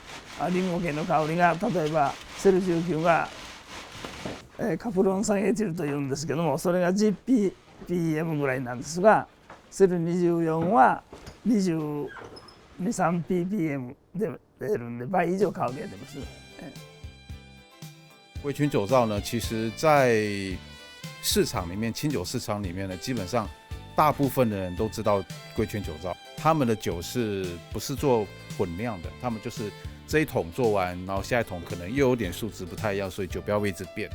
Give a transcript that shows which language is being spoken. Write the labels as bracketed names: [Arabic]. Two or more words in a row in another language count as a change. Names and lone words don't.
[Japanese] リンゴ系の香りが例えばセル19がカプロン酸エチルというんですけども、それが 10ppm ぐらいなんですが、セル24は 22、23ppm で出るんで倍以上香りが出ます。 [Chinese] 归泉酒造呢，其实在市场里面，清酒市场里面呢，基本上大部分的人都知道贵圈酒造，他们的酒是不是做混酿的？他们就是这一桶做完，然后下一桶可能又有点数值不太一样，所以酒标会一直变。